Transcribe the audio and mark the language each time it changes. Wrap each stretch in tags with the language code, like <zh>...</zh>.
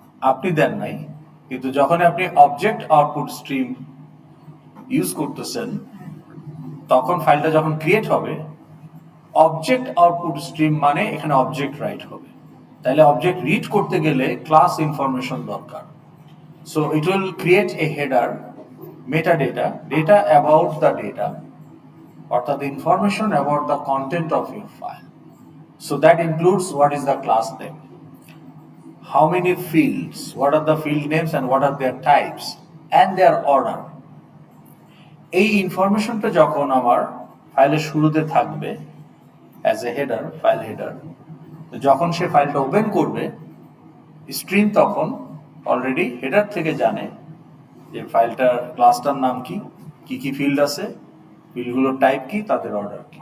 <bn>আপনি দেন নাই, কিন্তু যখন আপনি অবজেক্ট আউটপুট স্ট্রিম ইউজ করতেছেন তখন ফাইলটা যখন ক্রিয়েট হবে, অবজেক্ট আউটপুট স্ট্রিম মানে এখানে অবজেক্ট রাইট হবে। তাহলে অবজেক্ট রিড করতে গেলে ক্লাস ইনফরমেশন দরকার।</bn> <en>So it will create a header, metadata, data about the data, অর্থাৎ information about the content of your file. So that includes what is the class name, how many fields, what are the field names and what are their types and their order.</en> <bn>এই ইনফরমেশনটা যখন আমার ফাইলের শুরুতে থাকবে</bn> <en>as a header,</en> <bn>file header, যখন সে ফাইলটা open করবে স্ট্রিম তখন অলরেডি হেডার থেকে জানে যে ফাইলটার ক্লাসটার নাম কি, কি ফিল্ড আছে, ফিল্ডগুলোর টাইপ কি, তাদের অর্ডার কি।</bn>